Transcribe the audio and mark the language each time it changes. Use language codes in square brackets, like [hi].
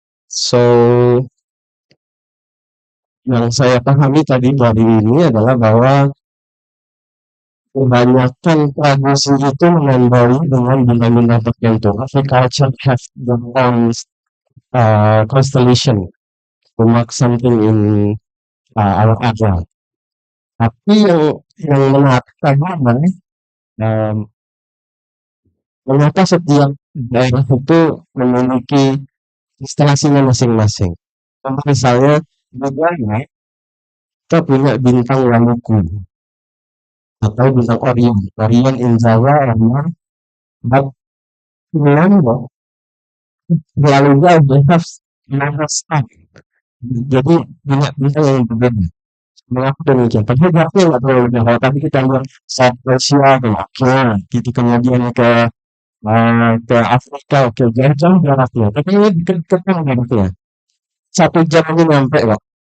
[id] So yang saya pahami tadi dari ini adalah bahwa kebanyakan tradisi itu menandai dengan benda-benda tertentu. [en] Every culture have their own constellation to mark something in our area. [id] Tapi yang menarik adalah ternyata setiap daerah itu memiliki instalasinya masing-masing. Contoh misalnya di Ghana kita punya bintang Waluku atau bintang Orion. [en] Orion in Jawa, Orion. But in Lombok, Waluku they have star. [id] Jadi banyak bintang yang berbeda. Mengapa demikian? Padahal berarti nggak terlalu jauh. Tapi kita lihat South Asia, oke, gitu kemudian ke Afrika, oke, jauh jaraknya. Tapi ini dekat-dekat kan jaraknya. 1 jam ini nyampe kok.